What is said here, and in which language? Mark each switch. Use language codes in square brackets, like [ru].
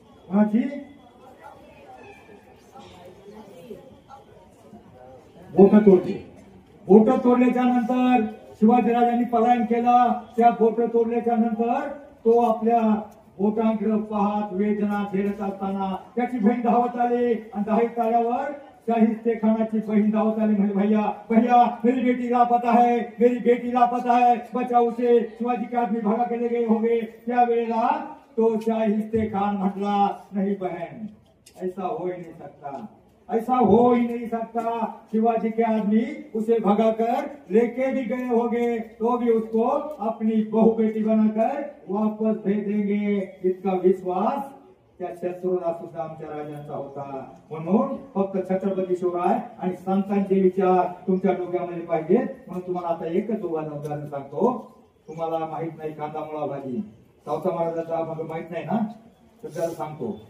[mr] कुणाची बोटं तोडली? बोटं तोडल्याच्या नंतर शिवाजीराजांनी पलायन केलं. त्या बोटं तोडल्याच्या नंतर तो आपल्या बोटांकडे पाहत वेदना झेलत असताना त्याची बहीण धावत आली आणि धावत आल्यावर शाहिस्ते खानाची बहीण धावत आली. म्हणजे [hi] भैया भैया मेरी बेटी लापता है, मेरी बेटी लापता है, बचाओ उसे, शिवाजी के आदमी भगा के ले गए होंगे. [mr] त्या वेळेला तो शाहिस्ते खान म्हटला, [hi] नहीं बहन, ऐसा हो ही नहीं सकता, ऐसा हो ही नहीं सकता. शिवाजी के आदमी उसे भगाकर लेके भी गए होंगे तो भी उसको अपनी बहू बेटी बनाकर वापस भेजेंगे. [mr] इतका विश्वास त्या शत्रूला सुद्धा आमच्या राजांचा होता. म्हणून फक्त छत्रपती शिवराय आणि संतांचे विचार तुमच्या डोक्यामध्ये पाहिजेत. म्हणून तुम्हाला आता एकच उदाहरण सांगतो. तुम्हाला माहित नाही कांदा मुळा भाजी, सावता महाराजांचा माहित नाही ना, तर त्याला सांगतो.